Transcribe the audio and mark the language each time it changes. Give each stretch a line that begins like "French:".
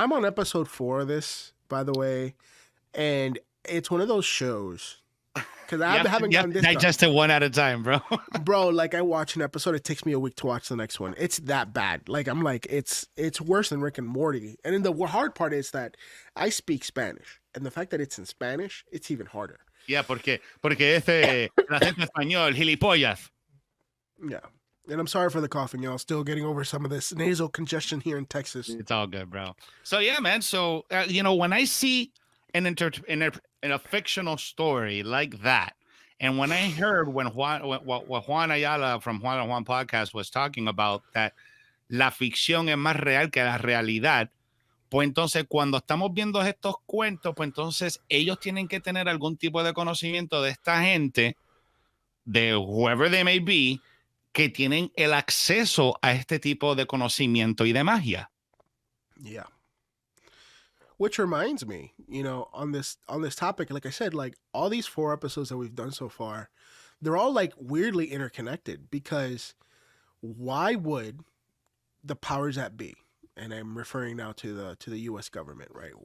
English: I'm on episode 4 of this, by the way, and it's one of those shows. Because I haven't gotten this digest it one at a time, bro. Bro, like I watch an episode, it takes me a week to watch the next one. It's that bad. Like I'm like, it's worse than Rick and Morty. And then the hard part is that I speak Spanish. And the fact that it's in Spanish, it's even harder. Yeah,
Spanish: porque el acento español, gilipollas.
English: Yeah. And I'm sorry for the coughing, y'all. Still getting over some of this nasal congestion here in Texas. It's all good, bro. So yeah, man. So, you know, when I see in a fictional story like that, and when I heard what Juan Ayala from Juan and Juan podcast was talking about, that
Spanish: la ficción es más real que la realidad, pues entonces cuando estamos viendo estos cuentos, pues entonces ellos tienen que tener algún tipo de conocimiento de esta gente de
English: whoever they may be
Spanish: que tienen el acceso a este tipo de conocimiento y de magia.
English: Yeah. Which reminds me, on this topic, like I said, like all these 4 episodes that we've done so far, they're all like weirdly interconnected, because why would the powers that be, and I'm referring now to the US government, right?